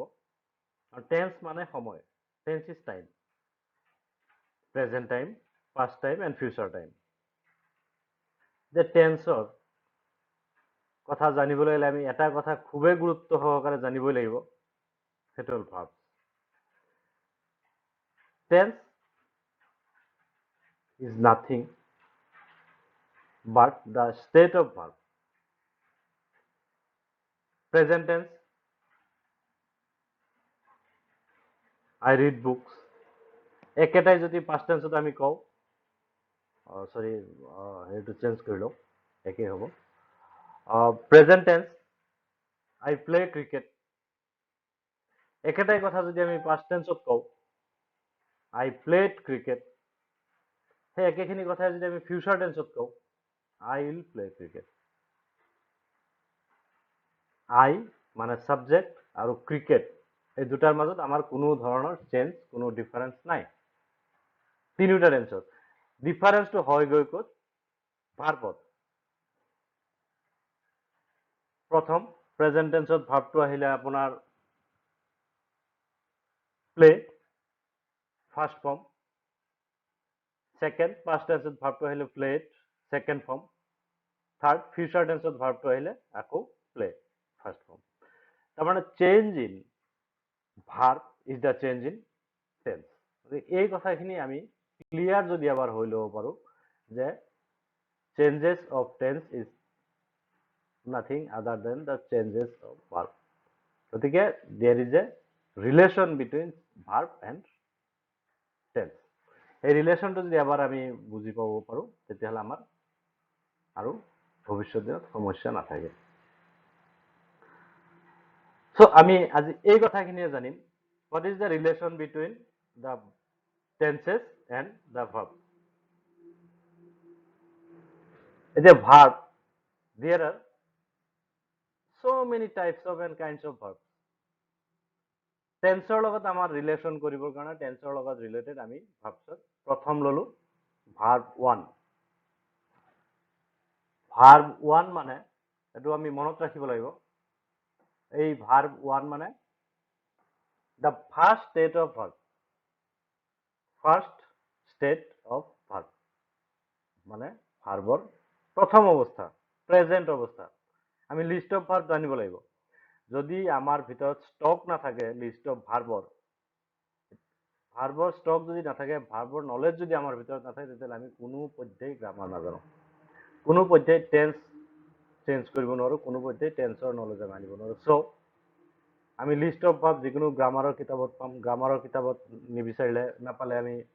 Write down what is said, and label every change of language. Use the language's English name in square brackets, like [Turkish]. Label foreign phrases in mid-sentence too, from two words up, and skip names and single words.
[Assamese] আৰু টেন্স মানে সময়, [English] tense is time, present time, past time and future time. [Assamese] যে টেন্সৰ কথা জানিবলৈ হ'লে আমি এটা কথা খুবেই গুৰুত্ব সহকাৰে জানিবই লাগিব, সেইটো হ'ল ভাৰ্ব। [English] tense is nothing but the state of verb. Present tense, I read books. [Assamese] একেটাই যদি [English] past tense [Assamese] আমি কওঁ, সৰি সেইটো চেঞ্জ কৰি লওঁ, একেই হ'ব। [English] present tense, I play cricket. [Assamese] একেটাই কথা যদি আমি [English] past tense [Assamese] কওঁ, [English] I played cricket, [Assamese] সেই একেখিনি কথাই যদি আমি ফিউচাৰ টেন্সত কওঁ, [English] I will play cricket. [Assamese] I মানে সাবজেক্ট আৰু ক্ৰিকেট, এই দুটাৰ মাজত আমাৰ কোনো ধৰণৰ চেঞ্জ, কোনো ডিফাৰেন্স নাই তিনিটা টেন্সত। ডিফাৰেন্সটো হয় গৈ ক'ত? ভাৰ্বত। প্ৰথম [English] present tense [Assamese] ভাৰ্বটো আহিলে আপোনাৰ প্লে, [English] first form. second past tense [Assamese] ভাৰ্বটো আহিলে প্লেড, [English] second form. third future tense [Assamese] ভাৰ্বটো আহিলে আকৌ প্লে, [English] first form. তাৰমানে change in verb is the change in tense. [Assamese] এই কথাখিনি আমি ক্লিয়াৰ যদি এবাৰ হৈ ল'ব পাৰোঁ যে [English] changes of tense is nothing other than the changes of verb. গতিকে there is a relation between verb and tense. [Assamese] এই ৰিলেশ্যনটো যদি এবাৰ আমি বুজি পাব পাৰোঁ তেতিয়াহ'লে আমাৰ আৰু ভৱিষ্যত দিনত সমস্যা নাথাকে। সো আমি আজি এই কথাখিনিয়ে জানিম, [English] what is the relation between the tenses and the verb. [Assamese] এতিয়া ভাৰ্ব, [English] there are so many types of and kinds of verbs. [Assamese] টেন্সৰ লগত আমাৰ ৰিলেশ্যন কৰিবৰ কাৰণে টেন্সৰ লগত ৰিলেটেড আমি ভাবছত প্ৰথম ললো ভাৰ্ব 1 ভাৰ্ব 1 মানে এটো আমি মনত ৰাখিব লাগিব এই ভাৰ্ব 1 মানে [English] the first state of verb [Assamese] মানে ভাৰ্বৰ প্ৰথম অৱস্থা প্ৰেজেন্ট অৱস্থা আমি [English] list of verb [Assamese] জানিব লাগিব যদি আমাৰ ভিতৰত ষ্টক নাথাকে [English] list of verb [Assamese] ষ্টক যদি নাথাকে ভাৰ্বৰ নলেজ যদি আমাৰ ভিতৰত নাথাকে তেতিয়াহ'লে আমি কোনো পধ্যেই গ্ৰামাৰ নাজানো কোনো পধ্যেই টেন্স চেঞ্জ কৰিব নোৱাৰো কোনো পধ্যেই টেন্সৰ নলেজ আনিব নোৱাৰো সো আমি [English] list of verb [Assamese] যিকোনো গ্ৰামাৰৰ কিতাপত পাম গ্ৰামাৰৰ কিতাপত নিবিচাৰিলে নাপালে আমি